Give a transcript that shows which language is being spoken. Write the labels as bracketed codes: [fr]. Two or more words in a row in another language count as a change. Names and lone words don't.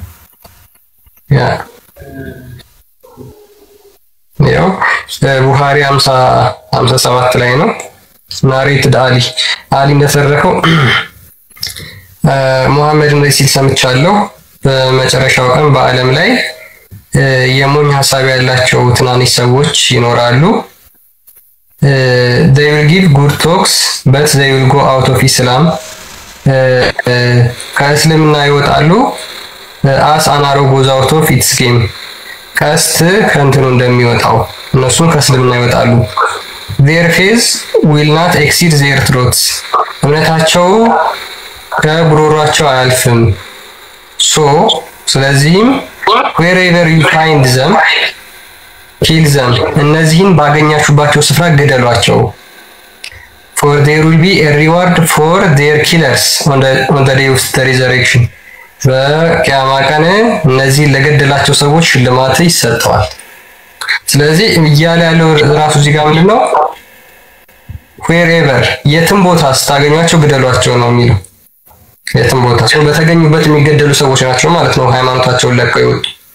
[am] ያው ቡኻሪ 557 ላይ ነው። ናሬትድ አሊ እንደተረከው ሙሐመድ እንደዚህ ሲል ሰምቻለሁ። በመጨረሻው ቀን በዓለም ላይ የሞኝ ሐሳብ ያላቸው ትናንሽ ሰዎች ይኖራሉ። [en] they will give good talks but they will go out of Islam [am] ከእስልምና ይወጣሉ [en] as an arrow goes out of its game [am] ቀስት ከእንትኑ እንደሚወጣው እነሱም ከእስልምና ይወጣሉ። [en] their faith will not exceed their throats [am] እምነታቸው ከጉሮሯቸው አያልፍም። [en] ስለዚህም wherever you find them kill them [am] እነዚህን ባገኛችሁባቸው ስፍራ ገደሏቸው። [en] for there will be a reward for their killers on the day of the resurrection [am] በቂያማ ቀን እነዚህ ለገደላቸው ሰዎች ሽልማት ይሰጠዋል። ስለዚህ እያለ ያለው ራሱ እዚህ ጋር ምንድነው wherever የትም ቦታ ስታገኟቸው ግደሏቸው ነው የሚለው። የትም ቦታ ሰው በተገኙበት የሚገደሉ ሰዎች ናቸው ማለት ነው ሃይማኖታቸውን ለቀው ይወጡ።